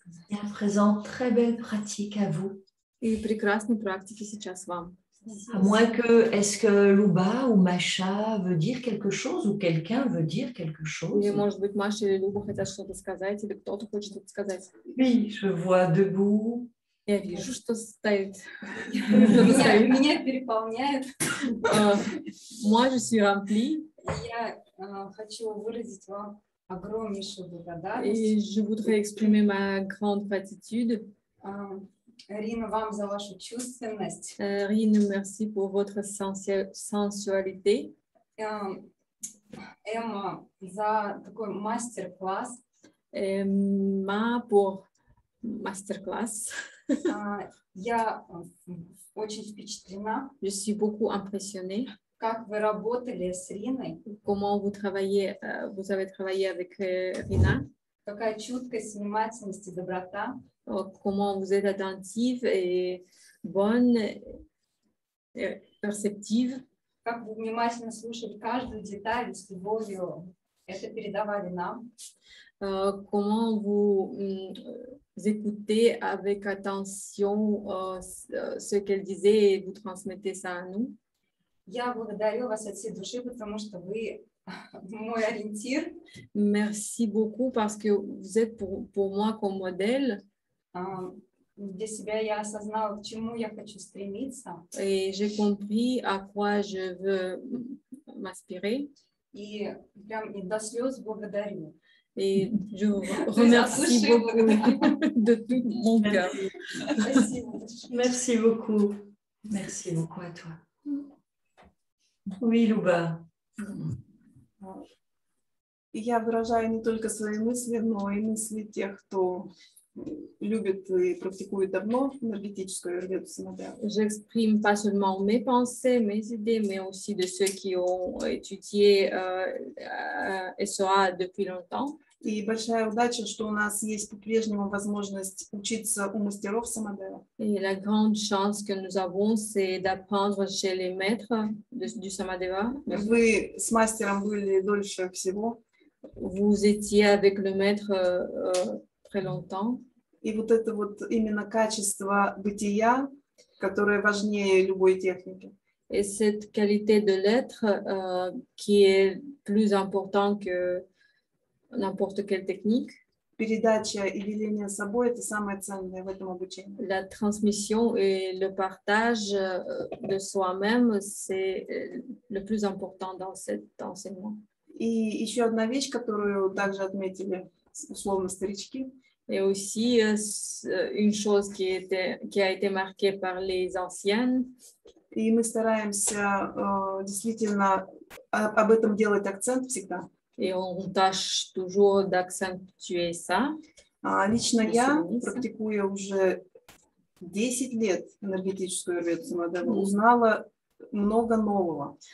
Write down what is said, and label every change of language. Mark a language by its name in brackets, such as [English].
[French] Et à présent, très belle pratique à vous. [Russian] И прекрасной практики сейчас вам. [French] À moins que, est-ce que Luba ou Macha veut dire quelque chose ou quelqu'un veut dire quelque chose? [Russian] Или, может быть, Маша или Люба хотят что-то сказать, или кто-то хочет что-то сказать. [French] Oui, je vois debout. [Russian] Я вижу, что стоит. Меня переполняет. [French] Moi, je suis remplie. [Russian] Я хочу выразить вам огромнейшую [French] Et [Russian] благодарность. [French] je voudrais exprimer ma grande gratitude. [Russian] Рина, вам за вашу чувственность. [French] Rine, merci pour votre sensualité. [Russian] Эмма, за такой мастер-класс. [French] Ma pour masterclass. [Russian] Я очень впечатлена, [French] Je suis beaucoup impressionnée. [Russian] как вы работали с Риной, [French] Comment vous avez travaillé avec Rina. [Russian] какая чуткость, внимательность и доброта. [French] Comment vous êtes attentive et bonne, et perceptive. [Russian] Как вы внимательно слушали каждую деталь с любовью, это передавали нам. [French] Comment vous écoutez avec attention ce qu'elle disait et vous transmettez ça à nous. [Russian] Я благодарю вас от всей души, потому что вы мой ориентир. [French] Merci beaucoup parce que vous êtes pour moi comme modèle. [Russian] Для себя я осознала, к чему я хочу стремиться. [French] Et j'ai compris à quoi je veux m'aspirer. [Russian] И прям и до слез благодарю. [French] Et je vous remercie beaucoup de tout mon cœur. Merci beaucoup. Merci beaucoup à toi. Oui, Luba. [Russian] Я выражаю не только свои мысли, но и мысли тех, кто любит и практикует давно энергетическую аюрведу самадева. [French] J'exprime pas seulement mes pensées, mes idées, mais aussi de ceux qui ont étudié SOA depuis longtemps. [Russian] И большая удача, что у нас есть по-прежнему возможность учиться у мастеров самадева. [French] Et la grande chance que nous avons, c'est d'apprendre chez les maîtres du Samadeva. [Russian] Вы с мастером были дольше всего. [French] Vous étiez avec le maître très longtemps. [Russian] И вот это вот именно качество бытия, которое важнее любой техники. [French] Et cette qualité de l'être qui est plus importante que n'importe quelle technique, [Russian] передача и деление собой – это самое ценное в этом обучении. [French] la transmission et le partage de soi-même, c'est le plus important dans cet enseignement. [Russian] И еще одна вещь, которую также отметили условно старички, [French] Et aussi, une chose qui a été marquée par les anciennes, [Russian] и мы стараемся действительно об этом делать акцент всегда. [French] et on tâche toujours d'accentuer ça. [Russian] Лично я, Извините. практикуя уже 10 лет энергетическую аюрведу Самадева, узнала много нового.